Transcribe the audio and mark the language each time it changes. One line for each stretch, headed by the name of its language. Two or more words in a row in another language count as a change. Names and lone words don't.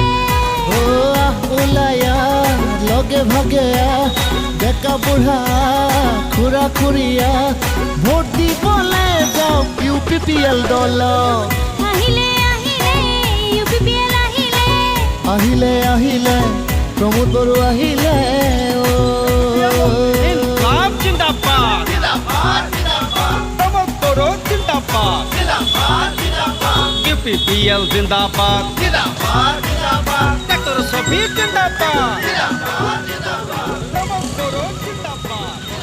Assamese: ওলায়া লগে ভাগে ডেকা বুঢ়া খুৰা খুৰীয়া ভোট দিবলে যাওঁ UPPL দল আহিলে আহিলে UPPL আহিলে আহিলে আহিলে প্ৰমোদ বড়ো আহিলে
Hindi: इनकलाब जिंदाबाद प्रमोद बोरो जिंदाबाद UPPL जिंदाबाद डॉक्टर शफी जिंदाबाद प्रमोद बोरो जिंदाबाद